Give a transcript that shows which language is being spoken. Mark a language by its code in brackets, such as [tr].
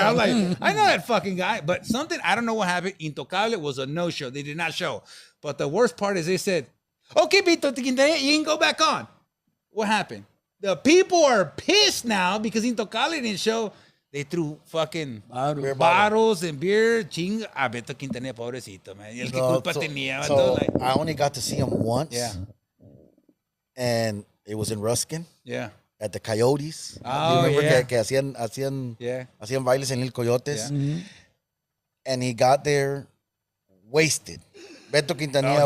[en] I'm like, I know that fucking guy. But something, I don't know what happened. Intocable was a no-show. They did not show. But the worst part is they said, "Okay, Beto Quintanilla, you can go back on." What happened? The people are pissed now because Intocable didn't show. They threw fucking bottles and beer. [es] Chinga. A Beto Quintanilla, pobrecito, man. Y el que culpa tenía. [en] So Like, I only got to see him once. yeah. And it was in Ruskin Yeah. at the Coyotes. Oh, You remember yeah. [es] que hacían [en] Yeah. [es] bailes en El Coyotes? [en] Yeah. And he got there wasted. Beto Quintanilla